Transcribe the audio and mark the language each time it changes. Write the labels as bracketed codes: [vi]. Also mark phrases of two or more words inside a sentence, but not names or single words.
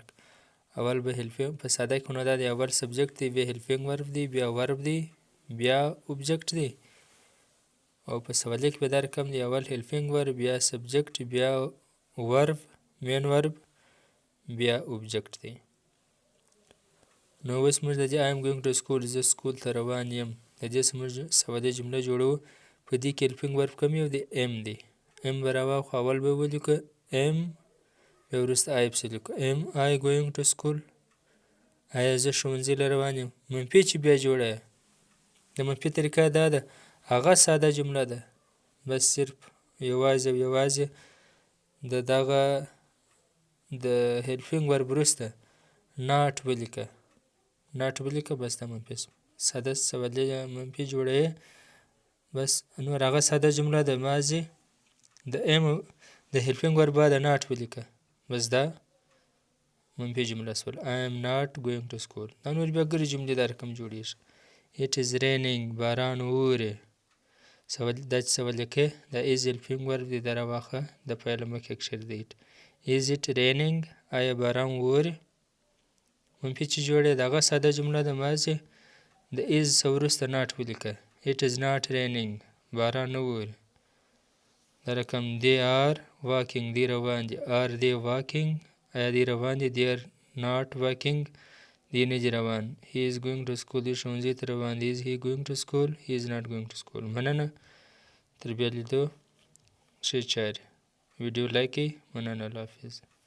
[ps] اول به هیلپینګ په ساده کې نو دا دی اول سبجکټ دی، بیا [en] helping verb [ps] دی، بیا ورب دی، بیا اوبجکټ دی. او په سوالیه کې به دا رقم دی اول [en] helping verb, [ps] بیا سبجکټ، بیا ورب، [en] main verb, [ps] بیا اوبجکټ دی. نو اوس موږ د دې [en] I am going to school [ps] زه سکول ته روان یم د دې څخه موږ ساده جمله جوړوو. په دې کې [en] helping verb [ps] کوم یو دی؟ ام دی. ام به راواخلو اول به ولیکو ام، بیا وروسته آی پسې لیکو [en] am I going to school. [ps] آیا زه ښوونځي له روان یم؟ منفي چې بیا جوړه د منفي طریقه دا ده هغه ساده جمله ده، بس صرف یوازې او یوازې د دغه د [en] helping verb [ps] وروسته ناټ ولیکه، ناټ ولیکه، بس دا منفي شو. ساده سوالیه منفي جوړوي، بس نور هغه ساده جمله ده. ماضي د ام د [en] helping verb [ps] بعد ناټ ولیکه، بس دا منفي جمله شول. [en] I am not going to school. [ps] دا نور بیا ګرې جملې دا رقم جوړېږي. [en] It is raining. [ps] باران اوري. دا چې سوالیه کې دا [en] is helping verb [ps] دی، دا راواخله د پیل مخکې کښېږدئ. [en] Is it raining؟ [ps] آیا باران اوري؟ منفي چې جوړې د هغه ساده جمله ده ماضي د [en] is [ps] وروسته ناټ ولیکه. [en] It is not raining. [ps] باران نه اوري. دا رقم [en] they are walking. [ps] دی روان دي. [en] are they walking؟ [ps] آیا دی روان دي؟ [en] they are not walking. [ps] دی نه دي روان. [en] he is going to school. [ps] دی ښوونځي ته روان دی. [en] is he going to school؟ he is not going to school. [ps] مننه. تر بیا لیدو. ښې چارې. ویډیو لایک کړئ. مننه. الله حافظ.